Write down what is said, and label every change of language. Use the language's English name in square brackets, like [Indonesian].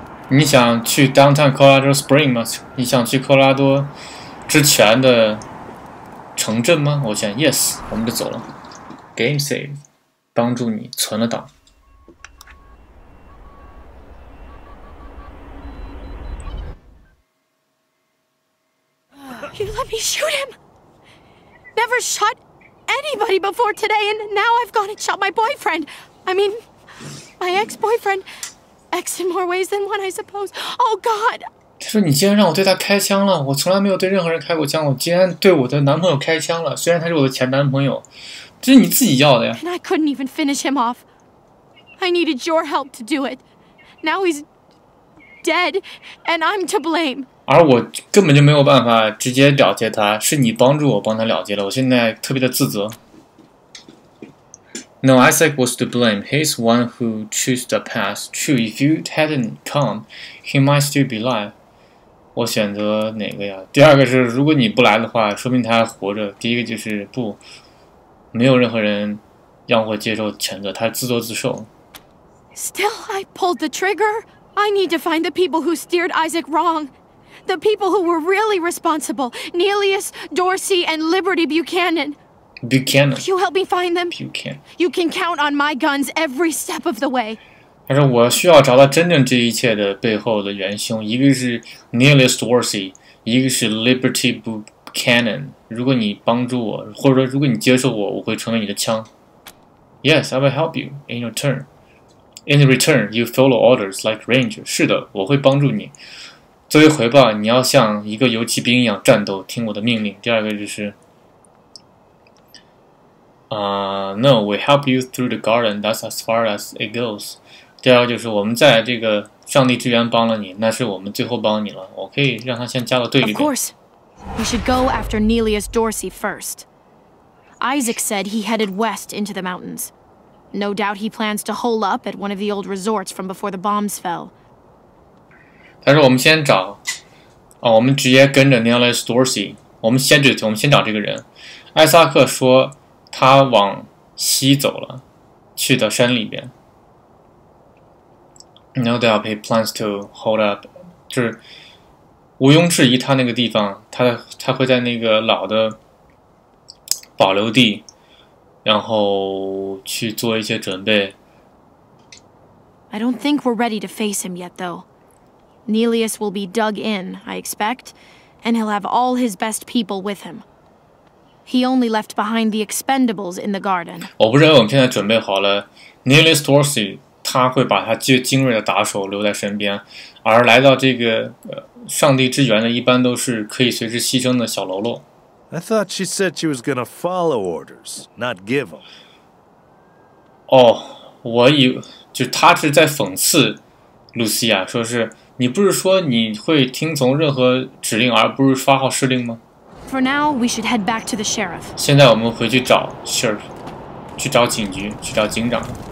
[Chinese] 你想去 Downtown Colorado Spring 吗？你想去科罗拉多之泉的城镇吗？我选 Yes， 我们就走了。Game Save， 帮助你存了档。 [English] You let me shoot him! Never shot anybody before today, and now I've gone and shot my boyfriend. I mean, my ex-boyfriend. X in more ways than one, I suppose. Oh God! [Chinese] 他说：“你竟然让我对他开枪了！我从来没有对任何人开过枪，我竟然对我的男朋友开枪了。虽然他是我的前男朋友，这是你自己要的呀。” [English] And I couldn't even finish him off. I needed your help to do it. Now he's dead, and I'm to blame. [Chinese] 而我根本就没有办法直接了结他，是你帮助我帮他了结了。我现在特别的自责。 [English] No, Isaac was to blame. He's one who chose the path. True, if you hadn't come, he might still be alive. [Chinese] 我选择哪个呀？第二个是，如果你不来的话，说明他还活着。第一个就是不，没有任何人让我接受谴责，他自作自受。 [English] Still, I pulled the trigger. I need to find the people who steered Isaac wrong. The people who were really responsible. Nelius, Dorsey, and Liberty Buchanan. Buchanan. Will you help me find them? Buchanan. You can count on my guns every step of the way. [Chinese] 他说：“我需要找到真正这一切的背后的元凶，一个是 Nelius Dorsey， 一个是 Liberty Buchanan。如果你帮助我，或者说如果你接受我，我会成为你的枪。 [English] Yes, I will help you in your turn. In return, you follow orders like ranger. [Chinese] 是的，我会帮助你。作为回报，你要像一个游骑兵一样战斗，听我的命令。第二个就是， [English] No, we help you through the garden. That's as far as it goes. [Chinese] 第二个就是我们在这个上帝之源帮了你，那是我们最后帮你了。我可以让他先加到队里面。 [English] Of course, we should go after Nelius Dorsey first. Isaac said he headed west into the mountains. No doubt he plans to hole up at one of the old resorts from before the bombs fell. [Chinese] 他说我们先找，我们直接跟着 Nelius Dorsey。我们先找这个人。艾萨克说他往西走了。去到山里边。 [English] No doubt he plans to hold up， [Chinese] 就是毋庸置疑，他那个地方，他会在那个老的保留地，然后去做一些准备。 [English] I don't think we're ready to face him yet, though. Nelius will be dug in, I expect, and he'll have all his best people with him. He only left behind the expendables in the garden. [Chinese] 我不认为我们现在准备好了 Nelius Dorsey 他会把他最精锐的打手留在身边，而来到这个上帝之源的一般都是可以随时牺牲的小喽啰。 [English] I thought she said she was gonna follow orders, not give them. [Chinese] 哦，我以就他是在讽刺露西亚，说是你不是说你会听从任何指令，而不是发号施令吗？ [English] For now, we should head back to the sheriff. [Chinese] 现在我们回去找 sheriff， 去找警局，去找警长。